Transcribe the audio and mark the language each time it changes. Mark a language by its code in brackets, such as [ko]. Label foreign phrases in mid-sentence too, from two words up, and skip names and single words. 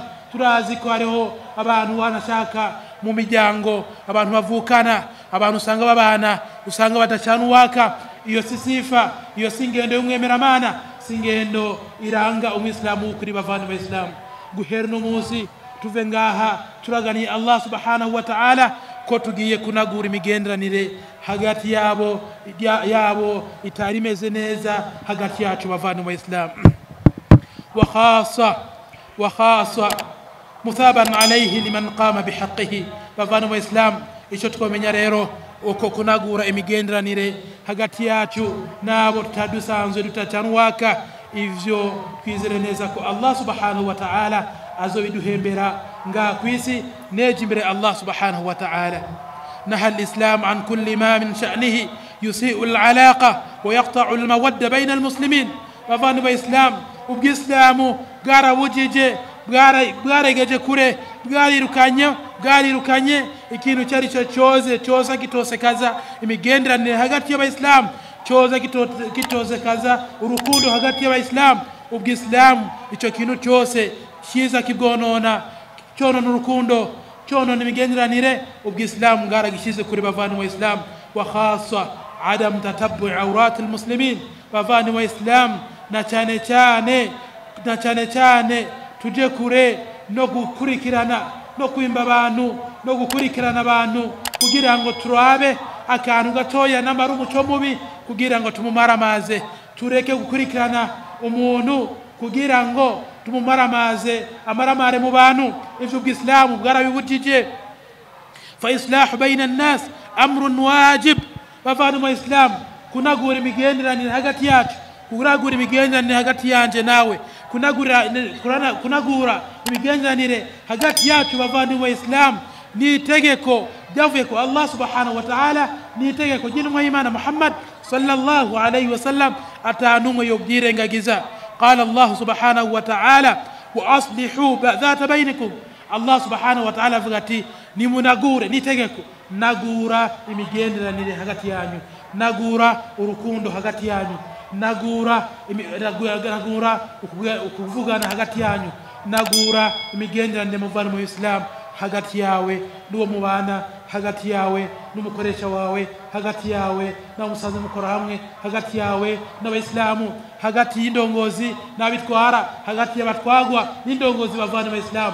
[rn] Turazi ko hariho abantu wanashaka mu miryango, abantu bavukana, abantu usanga babana, usanga badacana uwaka. Iyo sisifa, iyo singendo y'umwemeramana, singendo iranga umwislamu kuri bavana wa Islamu. Guhera no munsi tuve ngaha turagani [ar] الله سبحانه وتعالى [rn] ko tugiye kunagura imigenderanire hagati yabo itari meze neza hagati yacu bavana wa Islamu. [ar] وخاصة مثابا عليه لمن قام بحقه [rn] bavana wa Islam. Ico twomenya rero uko kunagura imigenderanire hagati yacu nabo tutadusanzwe dutacanwaka, ivyo twizere neza ko [ar] الله سبحانه وتعالى [rn] azobiduhembera nga kwisi neje imbere [ar] الله سبحانه وتعالى. نهى الإسلام عن كل ما من شأنه يسيء العلاقة ويقطع المودة بين المسلمين. [rn] bavana wa Islam ubw'islamu bwarawujije, bwaregeje kure, bwarirukanye ikintu cyari cyo cyoza kitosekaza imigenderanire hagati y'abayisilamu, cyoza kitosekaza urukundo hagati y'abayisilamu. Ubw'islamu icyo kintu cyose kiza kibwonona, cyonona urukundo, cyonona imigenderanire, ubw'islamu bwaragishize kure bavana wa Islam. [ar] وخاصة عدم تتبع عورات المسلمين. [rn] bavana wa Islam na cyane cyane tuje kure no gukurikirana, no kwimba abantu, no gukurikirana abantu kugira ngo turabe akantu gatoya n'amara umuco mubi kugira ngo tumumaramaze. Tureke gukurikirana umuntu kugira ngo tumumaramaze, amaramare mu bantu. Ivyo bw'islamu bwarabibujije. [ar] فإصلاح بين الناس أمر واجب. [rn] bavana wa Islam kunagura imigenderanire hagati yacu, kuragura imigenderanire hagati yanje nawe, kunagura imigenderanire hagati yacu bavana wa Islam ni itegeko ryavuye ko [ar] الله سبحانه وتعالى, [rn] ni itegeko ry'intumwa y'Imana Muhammad [ar] صلى الله عليه وسلم, [rn] atanumwe yobyirengagiza. [ar] قال الله سبحانه وتعالى وأصلحوا ذات بينكم. الله سبحانه وتعالى [rn] avuga ati nimunagure, ni itegeko nagura imigenderanire hagati yanyu, nagura urukundo hagati yanyu, nagura ukuvugana hagati yanyu, nagura imigenderanire muvana mu Islam hagati yawe n'uwo mubana, hagati yawe n'umukoresha wawe, hagati yawe n'umusaza mukora hamwe, hagati yawe n'abayisilamu, hagati y'indongozi n'abitwara, hagati y'abatwagwa n'indongozi bavana mu Islam.